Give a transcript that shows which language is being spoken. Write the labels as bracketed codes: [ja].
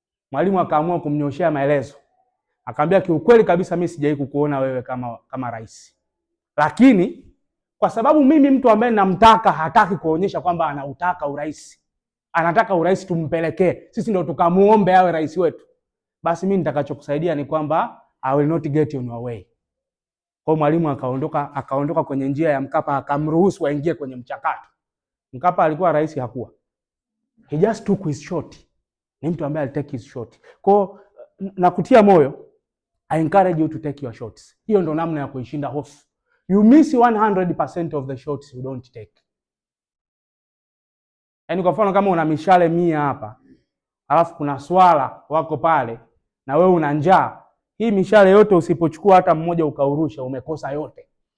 [sw] Mwalimu akaamua kumnyoshea maelezo. Akamwambia kiukweli kabisa mimi sijawahi kukuona wewe kama rais. Lakini kwa sababu mimi mtu ambaye namtaka hataki kuonyesha kwamba anautaka urais. Anataka urais tumpelekee. Sisi ndio tukamuombe awe rais wetu. Basi mimi nitakachokusaidia ni kwamba I will not get in your way. Kwa mwalimu akaondoka kwenye njia ya Mkapa, akamruhusu aingie kwenye mchakato. Mkapa alikuwa rais hakuwa. [en] He just took his shot. [sw] Ni mtu ambaye alitake [en] his shot. [sw] Kwa nakutia moyo, [en] I encourage you to take your shots. [sw] Hiyo ndo namna ya kuishinda hofu. [en] You miss 100% of the shots you don't take. [sw] Yaani kwa mfano kama una mishale 100 hapa, alafu kuna swala wako pale na wewe una njaa, hii mishale yote usipochukua hata mmoja ukaurusha, umekosa yote.